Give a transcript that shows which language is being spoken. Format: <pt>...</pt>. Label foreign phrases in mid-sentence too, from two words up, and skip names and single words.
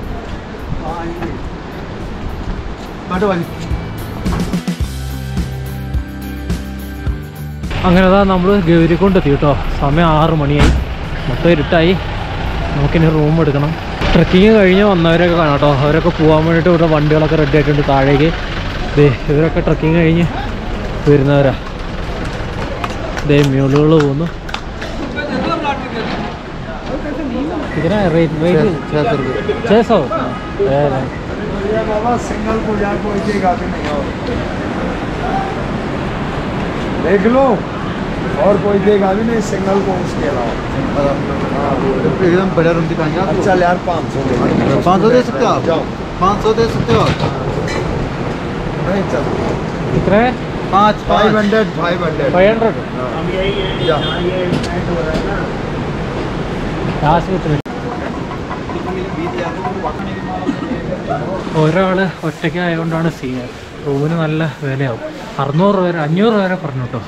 <ml>അങ്ങനെ നമ്മൾ ഗൗരിക്കുണ്ട് എത്തി കേട്ടോ. സമയം 6 മണിയായി. മൊത്തം ഇരുട്ടായി. നമുക്കിനി റൂം എടുക്കണം. ട്രക്കിങ് കഴിഞ്ഞ് വന്നവരൊക്കെ കാണാം കേട്ടോ. അവരൊക്കെ പോകാൻ വേണ്ടിയിട്ട് ഇവിടെ വണ്ടികളൊക്കെ റെഡി ആയിട്ടുണ്ട് താഴേക്ക്. ഇവരൊക്കെ ട്രക്കിങ് കഴിഞ്ഞ് വരുന്നവരാ. മ്യൂളുകൾ പോകുന്നു.</ml> <hi>कितना है रेट? 600 रुपये। 600 सिंगल को यार कोई देख लो और कोई देगा भी नहीं सिंगल को उसके अलावा। एकदम बढ़िया रूम दिखाएंगे आप। चल यार 500 दे सकते हो आप? 500 दे सकते हो आप? नहीं चल कितना है?</hi> <ml>500 ഒരാൾ ഒറ്റയ്ക്ക് ആയതുകൊണ്ടാണ് സീൻ. റൂമിന് നല്ല വിലയാവും. 600 വരെ 500 വരെ പറഞ്ഞു കേട്ടോ.</ml>